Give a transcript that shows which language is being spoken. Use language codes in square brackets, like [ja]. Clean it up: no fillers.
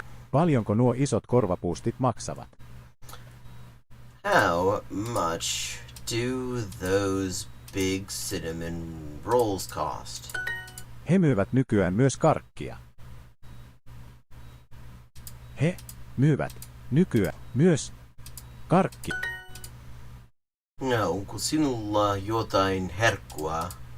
[fi] Paljonko nuo isot korvapuustit maksavat? [en] How much do those big cinnamon rolls cost? [fi] He myyvät nykyään myös karkkia. He myyvät nykyään myös karkki. No, onko sinulla jotain herkkua?